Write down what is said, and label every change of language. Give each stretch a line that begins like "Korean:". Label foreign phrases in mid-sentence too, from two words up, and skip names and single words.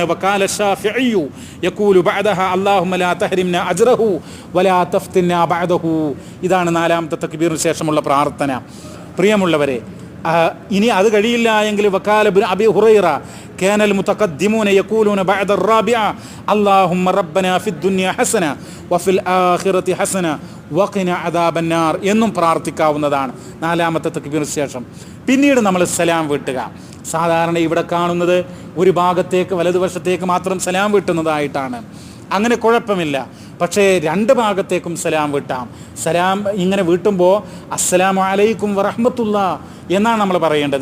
Arabic: وقال الشافعي يقول بعده اللهم لا تحرمنا أجره ولا تفتنا بعده.
Malayalam: ഇതാണ് നാലാമത്തെ തക്ബീറിന് ശേഷമുള്ള പ്രാർത്ഥന. പ്രിയമുള്ളവരെ, ഇനി അത് കഴിയില്ല എങ്കിൽ
Arabic: وقال ابن أبي هريرة كان المتقدمون يقولون بعد الرابعة اللهم ربنا في الدنيا حسنة وفي الآخرة حسنة وقنا عذاب النار
Malayalam: എന്നും പ്രാർത്ഥിക്കാവുന്നതാണ് നാലാമത്തെ തക്ബീറിന് ശേഷം. പിന്നീട് നമ്മൾ സലാം വീട്ടുക. സാധാരണ ഇവിടെ കാണുന്നത് ഒരു ഭാഗത്തേക്ക്, വലതുവശത്തേക്ക് മാത്രം സലാം വീട്ടുന്നതായിട്ടാണ്. അങ്ങനെ കുഴപ്പമില്ല. പക്ഷേ രണ്ട് ഭാഗത്തേക്കും സലാം വീട്ടാം. സലാം ഇങ്ങനെ വീട്ടുമ്പോൾ
Arabic: السلام عليكم ورحمة الله
Malayalam: എന്നാണ് നമ്മൾ പറയേണ്ടത്.